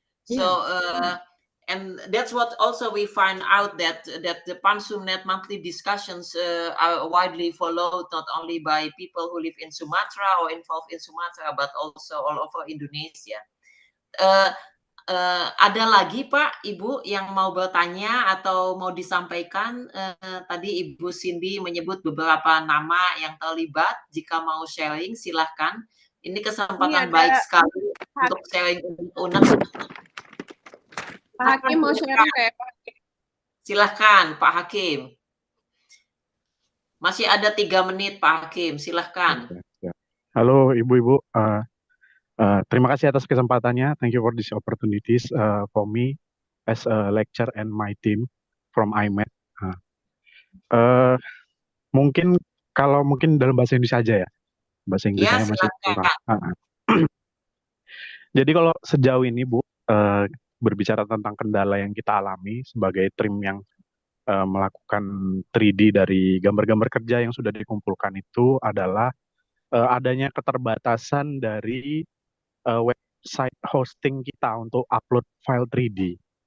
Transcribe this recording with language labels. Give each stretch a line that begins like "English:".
English: So and that's what also we find out that the PanSumNet monthly discussions are widely followed not only by people who live in Sumatra or involved in Sumatra, but also all over Indonesia.
Indonesian: Ada lagi Pak, Ibu yang mau bertanya atau mau disampaikan? Tadi Ibu Cindy menyebut beberapa nama yang terlibat. Jika mau sharing, silahkan. Ini kesempatan baik sekali untuk sharing unek. Pak Hakim mau sharing kayak Pak? Silahkan Pak Hakim. Masih ada 3 menit Pak Hakim, silahkan. Halo Ibu-Ibu, terima kasih atas kesempatannya.
English: Thank you for this opportunities for me as a lecturer and my team from IMED.
Indonesian: Mungkin kalau dalam bahasa Indonesia aja ya, bahasa Inggris Ya, saya masih silakan. kurang. Jadi kalau sejauh ini Bu, berbicara tentang kendala yang kita alami sebagai tim yang melakukan 3D dari gambar-gambar kerja yang sudah dikumpulkan itu adalah adanya keterbatasan dari website hosting kita untuk upload file 3D.